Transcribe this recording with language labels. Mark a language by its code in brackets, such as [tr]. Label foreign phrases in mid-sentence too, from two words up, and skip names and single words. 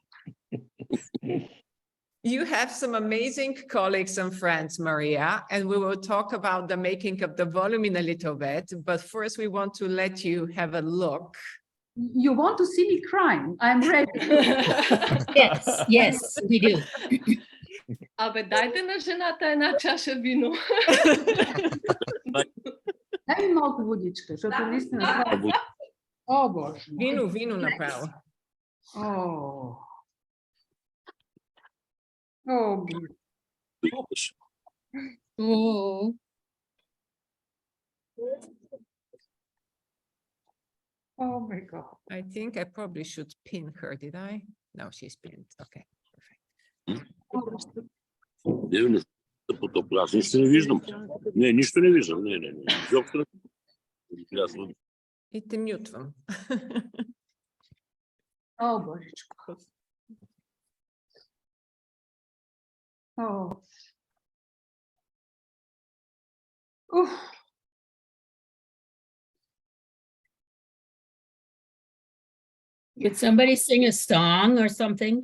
[en] You have some amazing colleagues and friends, Maria, and we will talk about the making of the volume in a little bit. But first, we want to let you have a look. You want to see me crying? I'm ready. Yes, we do. [bg] Абе, дайте на жената една чаша вино. Дай ми малко водичка, защото наистина... О, Боже. Вино направо. О. [en] Oh, oh my God. I think I probably should pin her, did I? No, she's pinned. Okay, perfect. [bg] Аз нищо не виждам. Не, нищо не виждам. Не. И те мютвам. О, Божечко. Oh. Oof. [en] Could somebody sing a song or something?